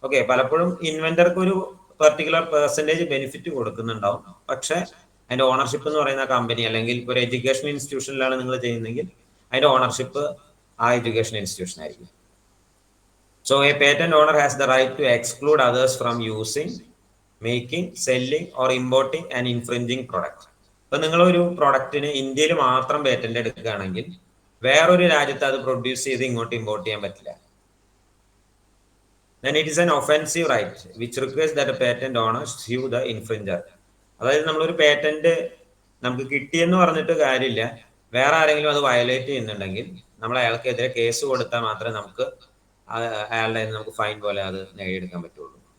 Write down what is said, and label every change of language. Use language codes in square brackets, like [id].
[ml] പലപ്പോഴും ഇൻവെന്റർക്ക് ഒരു particular percentage benefit കൊടുക്കുന്നുണ്ടാവും. പക്ഷെ അതിന്റെ ഓണർഷിപ്പ് എന്ന് പറയുന്ന കമ്പനി, അല്ലെങ്കിൽ ഒരു എഡ്യൂക്കേഷൻ ഇൻസ്റ്റിറ്റ്യൂഷനിലാണ് നിങ്ങൾ ചെയ്യുന്നതെങ്കിൽ അതിന്റെ ഓണർഷിപ്പ് ആ എഡ്യൂക്കേഷൻ ഇൻസ്റ്റിറ്റ്യൂഷൻ ആയിരിക്കും. [en] So a patent owner has the right to exclude others from using, making, selling or importing an infringing product. [ml] ഇപ്പൊ നിങ്ങളൊരു പ്രൊഡക്റ്റിന് ഇന്ത്യയിൽ മാത്രം പേറ്റന്റ് എടുക്കുകയാണെങ്കിൽ വേറൊരു രാജ്യത്ത് അത് പ്രൊഡ്യൂസ് ചെയ്ത് ഇങ്ങോട്ട് ഇമ്പോർട്ട് ചെയ്യാൻ പറ്റില്ല. [en] Then it is an offensive right which requires that a patent owner sue the infringer. [ml] അതായത് നമ്മളൊരു പേറ്റന്റ് നമുക്ക് കിട്ടിയെന്ന് പറഞ്ഞിട്ട് കാര്യമില്ല, വേറെ ആരെങ്കിലും അത് വയലേറ്റ് ചെയ്യുന്നുണ്ടെങ്കിൽ നമ്മൾ അയാൾക്കെതിരെ കേസ് കൊടുത്താൽ മാത്രമേ നമുക്ക് അയാളുടെ നമുക്ക് ഫൈൻ പോലെ അത് നേടിയെടുക്കാൻ പറ്റുള്ളൂ.